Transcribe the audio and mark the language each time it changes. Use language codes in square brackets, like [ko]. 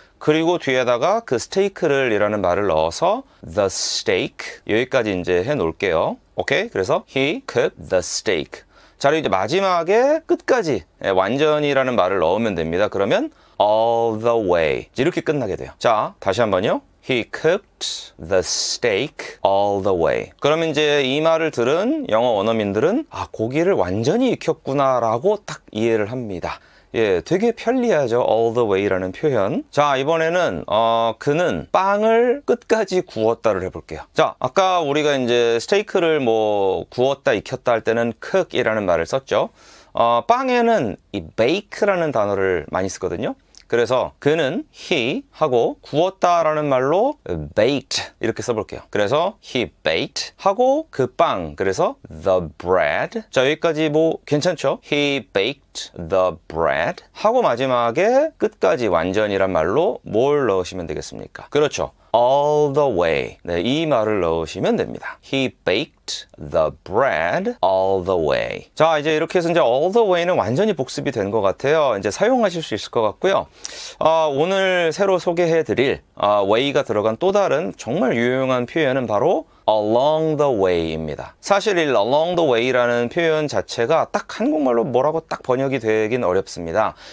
[ko] 그리고 뒤에다가 그 스테이크를 이라는 말을 넣어서 [en] the steak [ko] 여기까지 이제 해 놓을게요. 오케이? 그래서 [en] he cooked the steak. [ko] 자, 그리고 이제 마지막에 끝까지 완전이라는 말을 넣으면 됩니다. 그러면 all the way 이렇게 끝나게 돼요. 자, 다시 한번요. [en] He cooked the steak all the way. [ko] 그러면 이제 이 말을 들은 영어 원어민들은 고기를 완전히 익혔구나 라고 딱 이해를 합니다. 예, 되게 편리하죠. all the way라는 표현. 자, 이번에는 그는 빵을 끝까지 구웠다를 해볼게요. 자, 아까 우리가 이제 스테이크를 뭐 구웠다 익혔다 할 때는 cook이라는 말을 썼죠. 빵에는 이 bake라는 단어를 많이 쓰거든요. 그래서 그는 he 하고 구웠다라는 말로 baked 이렇게 써볼게요. 그래서 [en] he baked [ko] 하고 그 빵, 그래서 [en] the bread. [ko] 자, 여기까지 뭐 괜찮죠? [en] He baked the bread [ko] 하고 마지막에 끝까지 완전이란 말로 뭘 넣으시면 되겠습니까? 그렇죠. all the way. 네, 이 말을 넣으시면 됩니다. [en] He baked the bread all the way. [ko] 자, 이제 이렇게 해서 이제 all the way는 완전히 복습이 된 것 같아요. 이제 사용하실 수 있을 것 같고요. 오늘 새로 소개해 드릴 way가 들어간 또 다른 정말 유용한 표현은 바로 along the way입니다. 사실 이 along the way라는 표현 자체가 딱 한국말로 뭐라고 딱 번역이 되긴 어렵습니다.